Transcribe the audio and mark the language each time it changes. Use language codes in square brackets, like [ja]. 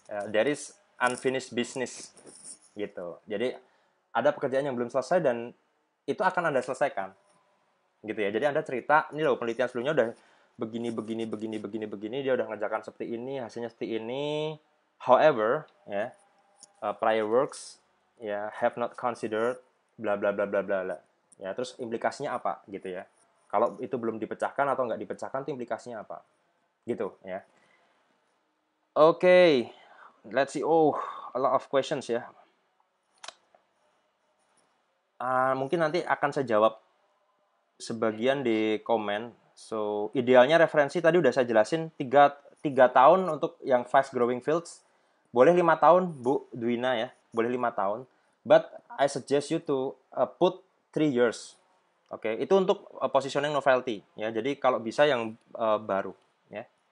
[en] There is unfinished business [id] gitu. Jadi ada pekerjaan yang belum selesai dan itu akan Anda selesaikan gitu ya. Jadi Anda cerita, ini loh penelitian sebelumnya udah begini, dia udah ngerjakan seperti ini, hasilnya seperti ini. [en] However, ya, prior works ya have not considered bla bla bla bla bla. [id] Ya, terus implikasinya apa gitu ya. Kalau itu belum dipecahkan atau nggak dipecahkan, itu implikasinya apa? Gitu ya. [en] Oke, let's see. Oh, a lot of questions ya. [id] Mungkin nanti akan saya jawab sebagian di komen. So, idealnya referensi tadi udah saya jelasin 3 tahun untuk yang [en] fast growing fields. [id] Boleh 5 tahun, Bu Dwina ya. Boleh 5 tahun. [en] But I suggest you to put 3 years. [id] Oke, itu untuk positioning novelty ya. Jadi kalau bisa yang baru ya.